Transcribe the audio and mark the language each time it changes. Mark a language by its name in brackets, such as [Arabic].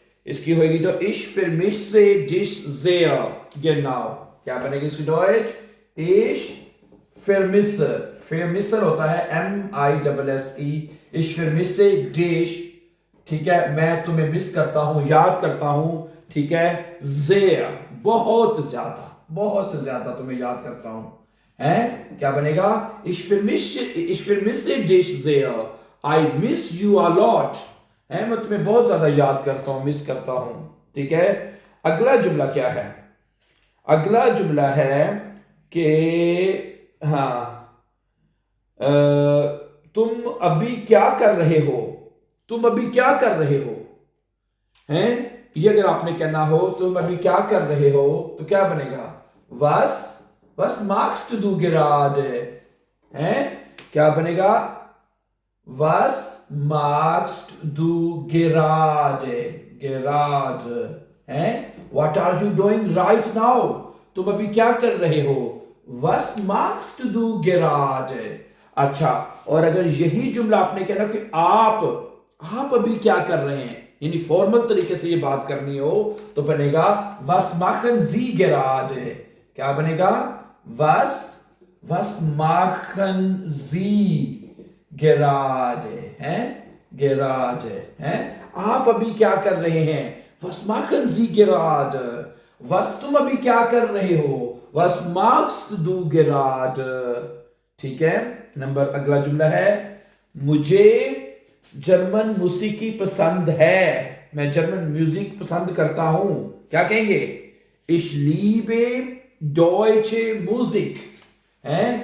[Hindi] इसकी होगी तो [German] ich vermisse dich sehr। genau, [Hindi] क्या बनेगी इसकी डॉइच? [German] ich vermisse, vermissen [Hindi] होता है [German] MISSE, ich vermisse dich। [Hindi] ठीक है, मैं तुम्हें मिस करता हूं, याद करता हूं। ठीक है, [German] sehr, [Hindi] बहुत ज्यादा तुम्हें याद करता हूं है, क्या बनेगा? [German] ich vermisse dich sehr। [English] I miss you a lot [Hindi] है, मैं तुम्हें बहुत ज्यादा याद करता हूं, मिस करता हूं। ठीक है, अगला जुमला क्या है? अगला जुमला है कि हाँ, तुम अभी क्या कर रहे हो, तुम अभी क्या कर रहे हो, हैं? ये अगर आपने कहना हो तुम अभी क्या कर रहे हो तो क्या बनेगा? [German] was magst du gerade, हैं? [Hindi] क्या बनेगा? [German] was magst du gerade, gerade, हैं? [English] what are you doing right now, [Hindi] तुम अभी क्या कर रहे हो? [German] was magst du gerade। [Hindi] अच्छा, और अगर यही जुमला आपने कहना कि आप अभी क्या कर रहे हैं, यानी फॉर्मल तरीके से ये बात करनी हो तो बनेगा [German] was machen Sie gerade। [Hindi] क्या बनेगा? [German] was machen Sie gerade, हैं? gerade, [Hindi] हैं? आप अभी क्या कर रहे हैं? [German] was machen Sie gerade। [Hindi] was तुम अभी क्या कर रहे हो? [German] was machst du gerade। [Hindi] ठीक है। नंबर अगला जुमला है, मुझे जर्मन मौसीकी पसंद है, मैं जर्मन म्यूजिक पसंद करता हूं। क्या कहेंगे? [German] Ich liebe deutsche Musik, [Hindi] है?